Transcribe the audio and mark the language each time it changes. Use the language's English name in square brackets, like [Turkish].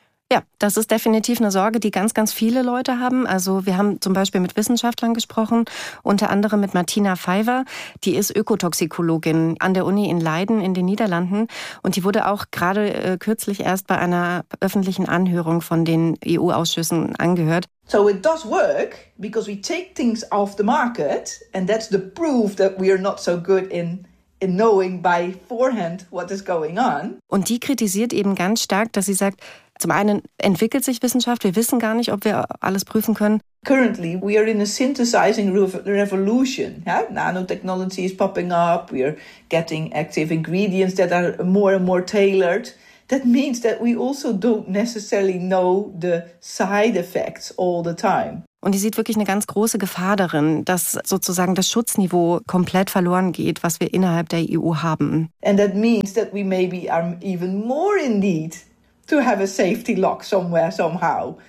[German] Ja, das ist definitiv eine Sorge, die ganz, ganz viele Leute haben. Also wir haben zum Beispiel mit Wissenschaftlern gesprochen, unter anderem mit Martina Pfeiffer. Die ist Ökotoxikologin an der Uni in Leiden in den Niederlanden. Und die wurde auch gerade kürzlich erst bei einer öffentlichen Anhörung von den EU-Ausschüssen angehört. [English] So it does work, because we take things off the market. And that's the proof that we are not so good in knowing by forehand what is going on. [German] Und die kritisiert eben ganz stark, dass sie sagt, zum einen entwickelt sich Wissenschaft, wir wissen gar nicht, ob wir alles prüfen können. [English] Currently we are in a synthesizing revolution. Yeah? Nanotechnology is popping up, we are getting active ingredients that are more and more tailored. That means that we also don't necessarily know the side effects all the time. [German] Und die sieht wirklich eine ganz große Gefahr darin, dass sozusagen das Schutzniveau komplett verloren geht, was wir innerhalb der EU haben. [English] And that means that we maybe are even more in need to have a safety lock somewhere, somehow.